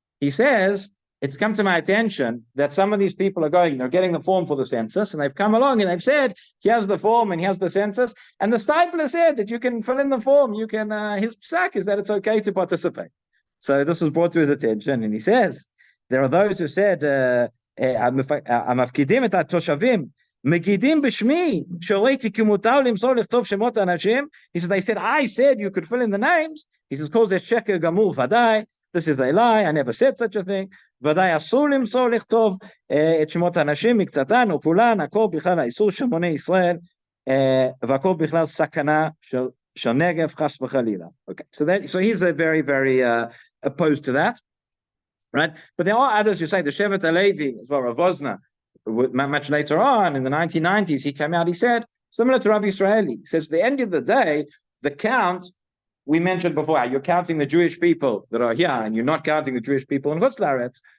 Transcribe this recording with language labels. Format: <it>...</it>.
<en>He says, it's come to my attention that some of these people are they're getting the form for the census, and they've come along and they've said, here's the form and here's the census. And the stipler said that you can fill in the form. You can, his psak is that it's okay to participate. So this was brought to his attention. And he says, there are those who said,</en> <he>המפקידים את התושבים, מגידים בשמי, שראיתי כי מותר למסור לכתוב שמות האנשים.</he> <en>He says, they said, I said you could fill in the names. He says,</en> <he>כל זה שקר גמור ודאי.</he> <en>This is a lie, I never said such a thing.</en> <he>ודאי אסור למסור לכתוב את שמות האנשים מקצתן או כולן, הכל בכלל האיסור של מוני ישראל, והכל בכלל סכנה של נגף חס וחלילה.</he> <en>Okay, so he's very, very opposed to that, right? But there are others who say the Shevet HaLevi, as well, Rav Wozner, much later on in the 1990s, he came out, he said, similar to Rav Israeli, he says, at the end of the day, the count, we mentioned before, you're counting the Jewish people that are here, and you're not counting the Jewish people in Chutz La'aretz.</en>